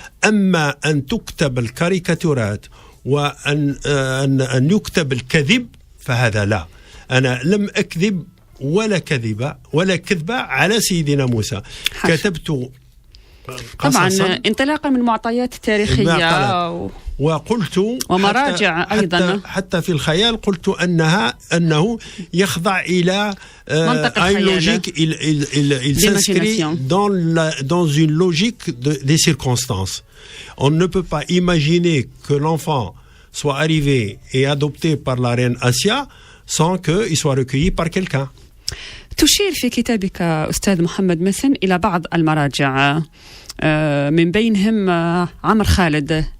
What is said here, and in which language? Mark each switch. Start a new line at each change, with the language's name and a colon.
Arabic: أما أن تكتب الكاريكاتورات وأن يكتب الكذب فهذا لا. أنا لم أكذب ولا كذبة على سيدنا موسى. كتبت طبعا انطلاقا من معطيات تاريخية وقلت ومراجع أيضا حتى في الخيال قلت أنه يخضع إلى
French: un logique, il s'inscrit dans une logique des circonstances. On ne peut pas imaginer que l'enfant soit arrivé et adopté par la reine Asia sans qu'il soit recueilli par quelqu'un.
Arabic: تشير في كتابك أستاذ محمد مسن إلى بعض المراجع من بينهم عمر خالد.